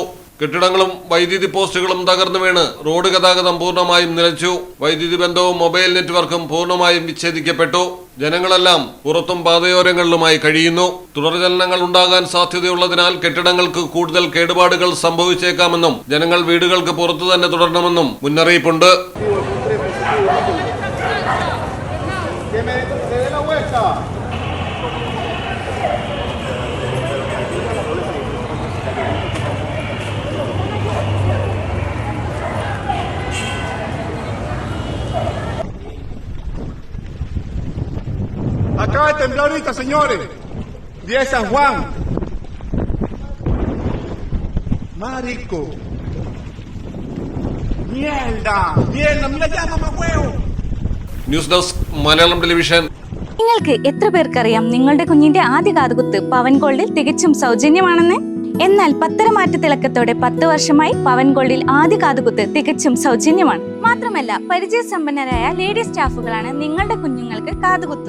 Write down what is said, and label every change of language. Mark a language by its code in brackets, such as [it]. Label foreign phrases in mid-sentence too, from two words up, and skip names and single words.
[ml] കെട്ടിടങ്ങളും വൈദ്യുതി പോസ്റ്റുകളും തകർന്നു വീണ് റോഡ് ഗതാഗതം പൂർണ്ണമായും നിലച്ചു. വൈദ്യുതി ബന്ധവും മൊബൈൽ നെറ്റ്വർക്കും പൂർണ്ണമായും വിച്ഛേദിക്കപ്പെട്ടു. ജനങ്ങളെല്ലാം പുറത്തും പാതയോരങ്ങളിലുമായി കഴിയുന്നു. തുടർചലനങ്ങൾ ഉണ്ടാകാൻ സാധ്യതയുള്ളതിനാൽ കെട്ടിടങ്ങൾക്ക് കൂടുതൽ കേടുപാടുകൾ സംഭവിച്ചേക്കാമെന്നും ജനങ്ങൾ വീടുകൾക്ക് പുറത്തു തന്നെ തുടരണമെന്നും മുന്നറിയിപ്പുണ്ട്. [es] Acaba de temblar ahorita, señores. Día de San Juan. Marico. Mierda. Mierda, mira ya, mamá huevo. [ml] ന്യൂസ് ഡെസ്ക് മലയാളം ടെലിവിഷൻ. നിങ്ങൾക്ക് എത്ര പേർക്കറിയാം നിങ്ങളുടെ കുഞ്ഞിന്റെ ആദ്യ കാതുകുത്ത് പവൻ ഗോൾഡിൽ തികച്ചും സൗജന്യമാണെന്ന്? എന്നാൽ പത്തരമാറ്റ തിളക്കത്തോടെ 10 വർഷമായി പവൻ ഗോൾഡിൽ ആദ്യ കാതുകുത്ത് തികച്ചും സൗജന്യമാണ്. മാത്രമല്ല പരിചയസമ്പന്നരായ ലേഡി സ്റ്റാഫുകളാണ് നിങ്ങളുടെ കുഞ്ഞുങ്ങൾക്ക് കാതുകുത്തുന്നത്.